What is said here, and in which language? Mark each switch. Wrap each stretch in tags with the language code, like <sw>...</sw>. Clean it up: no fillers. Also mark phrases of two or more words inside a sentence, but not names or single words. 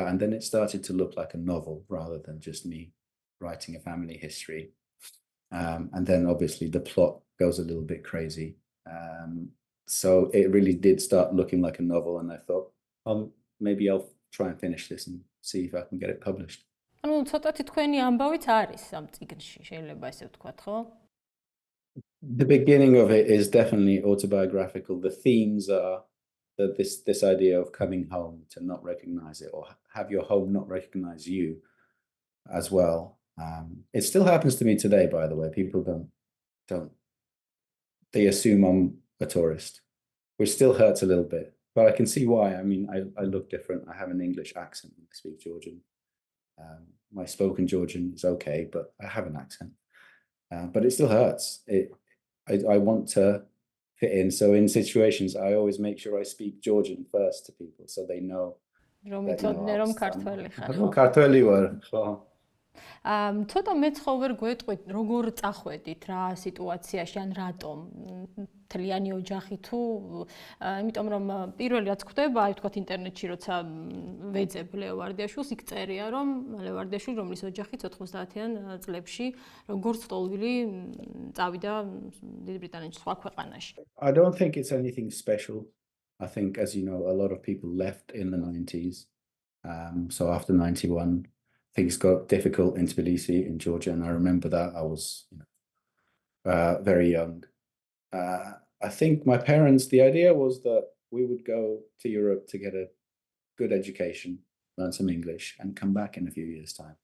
<en>And then it started to look like a novel rather than just me writing a family history. And then obviously the plot goes a little bit crazy. So it really did start looking like a novel, and I thought, maybe I'll try and finish this and see if I can get it published.</en> <ka>ანუ ცოტათი თქვენი ამბავით არის ამ წიგნში, შეიძლება ესე ვთქვათ, ხო?</ka> <en>The beginning of it is definitely autobiographical. The themes are that this idea of coming home to not recognize it, or have your home not recognize you as well. It still happens to me today, by the way. People don't. They assume I'm a tourist, which still hurts a little bit. But I can see why. I mean, I look different. I have an English accent when I speak Georgian. My spoken Georgian is okay, but I have an accent. But it still hurts. I want to fit in. So in situations, I always make sure I speak Georgian first to people, so they know.</en> <ka>რომ ქართველი ხარ. ქართველი ვარ, ხო. ცოტა მეცხოვერ გვეტყვით, როგორ წახვედით რა სიტუაციაში, ან რატომ მთლიანი ოჯახი თუ იმიტომ რომ პირველი რაც ხდება, აი ვთქვათ ინტერნეტში როცა ვეძებ ლეო ვარდიაშვილს, იქ წერია რომ ლეო ვარდიაშვილი, რომლის ოჯახი 90-იან წლებში როგორც ტოლვილი წავიდა დიდი ბრიტანეთში, სხვა ქვეყანაში.</ka> <en>I don't think it's anything special. I think, as you know, a lot of people left in the 90s. So after 91, things got difficult in Tbilisi, in Georgia, and I remember that. I was very young. I think my parents, the idea was that we would go to Europe to get a good education, learn some English, and come back in a few years' time.</en>